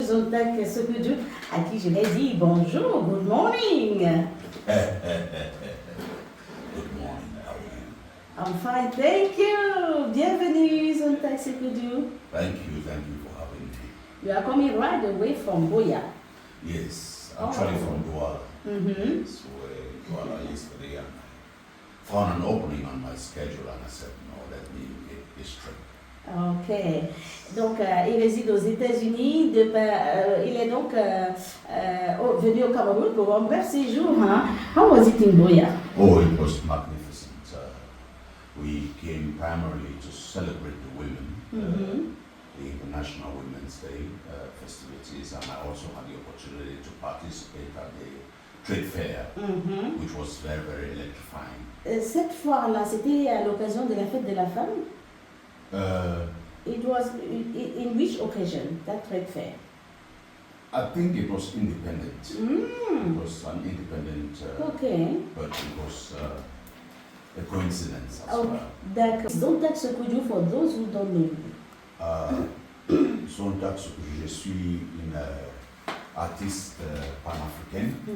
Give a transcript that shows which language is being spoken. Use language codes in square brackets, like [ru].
[fr] Zontac Sekoudou, à qui je l'ai dit bonjour, [en] good morning. Good morning, how are you? I'm fine, thank you. [fr] Bienvenue, [en] Zontac Sekoudou. Thank you for having me. You are coming right away from Boya. Yes, actually from Douala. Mm-hmm. Yes, where Douala yesterday and I found an opening on my schedule and I said, no, let me make this trip. Ok. [fr] Donc, il réside aux États-Unis. Il est donc venu au Cameroun pour un bref séjour. [en] Hein? How was it in Boya? Oh, it was magnificent. We came primarily to celebrate the women, the International Women's Day festivities, and I also had the opportunity to participate at the trade fair, which was very, very electrifying. [fr] Cette foire-là, c'était à l'occasion de la fête de la femme? [en] It was in which occasion, that trade fair? I think it was independent. It was an independent, but it was a coincidence as well. [fr] D'accord. [en] Zontac Sekoudou, for those who don't know you. [fr] Zontac Sekoudou, je suis une artiste panafricaine.